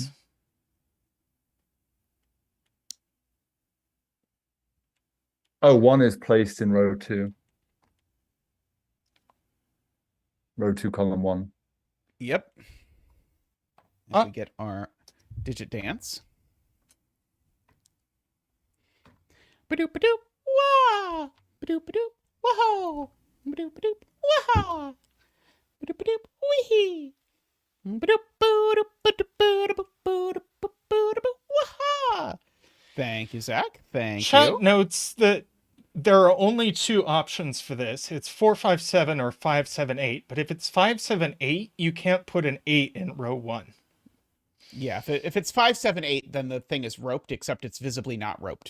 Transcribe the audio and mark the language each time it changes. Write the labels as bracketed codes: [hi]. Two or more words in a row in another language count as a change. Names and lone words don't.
[en] Mm-hmm. Oh, 1 is placed in row 2. Row 2, column 1. Yep. If we get our digit dance. Ba-doop, ba-doop, wah! Ba-doop, ba-doop, wah! Ba-doop, ba-doop, wah! Ba-doop, ba-doop, wee! Ba-doop, ba-doop, ba-doop, ba-doop, ba-doop, ba-doop, wah! Thank you, Zach. Thank you. Chat notes that there are only 2 options for this. It's 4, 5, 7 or 5, 7, 8. But if it's 5, 7, 8, you can't put an 8 in row 1. Yeah, if it's 5, 7, 8, then the thing is roped, except it's visibly not roped.